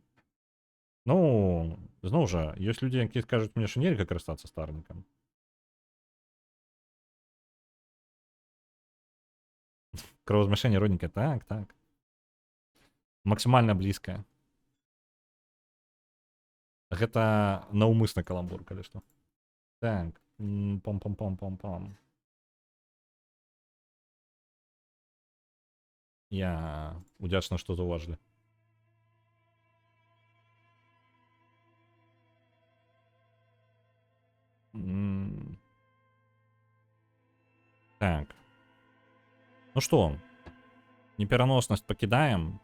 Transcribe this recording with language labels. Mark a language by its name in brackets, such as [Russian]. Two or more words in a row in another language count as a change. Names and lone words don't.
[Belarusian] Ну, зноў жа, ёсць людзі, якія скажуць мне, што нельга карыстацца старнікам. Кровазмяшэнне родненькае, так, так. Максімальна блізкае. Гэта наўмысны каламбур, калі што. Так, пом-пом-пом-пом-пом. Я удзячна, што заўважылі. Так. Ну што, непераноснасць пакідаем.